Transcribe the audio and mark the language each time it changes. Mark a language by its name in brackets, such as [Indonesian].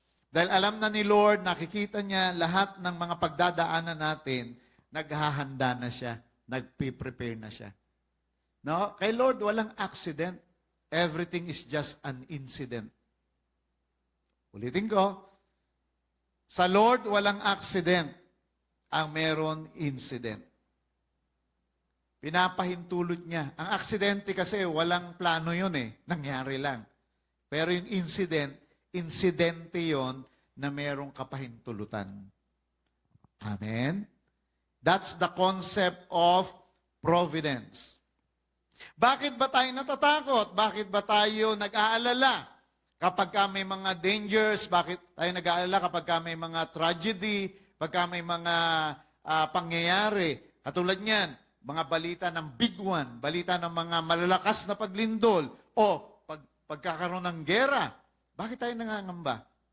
[Filipino] Dahil alam na ni Lord, nakikita niya lahat ng mga pagdadaanan natin, naghahanda na siya, nagpe-prepare na siya. No? Kay Lord, walang accident. [English] Everything is just an incident. [Filipino] Ulitin ko, sa Lord, walang accident. Ang meron, incident. Pinapahintulot niya. Ang aksidente kasi, walang plano yun Nangyari lang. Pero yung insidente yon na merong kapahintulutan. Amen? [English] That's the concept of providence. [Filipino] Bakit ba tayo natatakot? Bakit ba tayo nag-aalala? Kapag may mga dangers, bakit tayo nag-aalala kapag may mga tragedy, pagka may mga pangyayari? Katulad niyan, mga balita ng big one, balita ng mga malalakas na paglindol, o pagkakaroon ng gera. Bakit tayo nangangamba?